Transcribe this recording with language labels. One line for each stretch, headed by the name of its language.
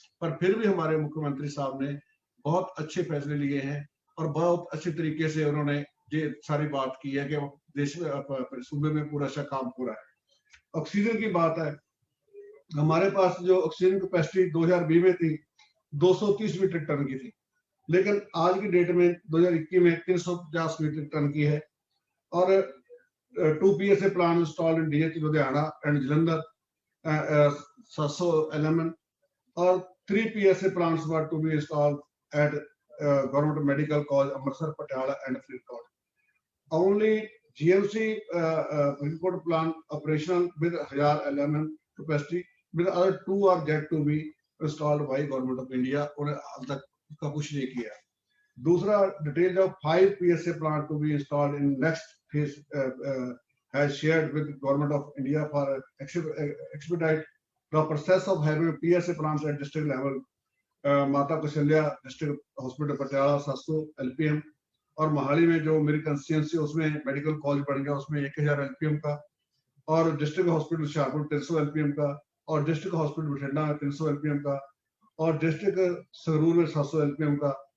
Hindi: पर फिर भी हमारे मुख्यमंत्री साहब ने बहुत अच्छे फैसले लिए हैं और बहुत अच्छे तरीके से उन्होंने ये सारी बात की है कि देश में सूबे में पूरा अच्छा काम हो रहा है। ऑक्सीजन की बात है, हमारे पास जो ऑक्सीजन कैपेसिटी 2020 में थी 230 मीट्रिक टन की थी, लेकिन आज की डेट में 2021 में 350 मीट्रिक टन की है।
English: और 2 PSA plant installed in DH Ludhiana and Jalandhar 700 LMN और 3 PSA plants were to be installed at Government Medical College Amritsar, Patiala and Faridabad. Only GMC Faridabad plant operational with 1000 LMN capacity, with other 2 are yet to be installed by Government of India.
Hindi: उन्हें हाल तक उसका कुछ नहीं किया।
English: दूसरा, details of 5 PSA plant to be installed in next phase has shared with Government of India for expedite the process of having PSA plants at district level.
Hindi: माता Kaushalya district hospital Patiala 700 LPM और मोहाली में जो मेरी कंस्टिट्यूंसी उसमें medical college बन गया उसमें 1000 LPM का, और डिस्ट्रिक्ट हॉस्पिटल शाहपुर 300 LPM का, और डिस्ट्रिक्ट हॉस्पिटल बठिंडा में 300 LPM का, और डिस्ट्रिक्ट संगरूर में 700 LPM का।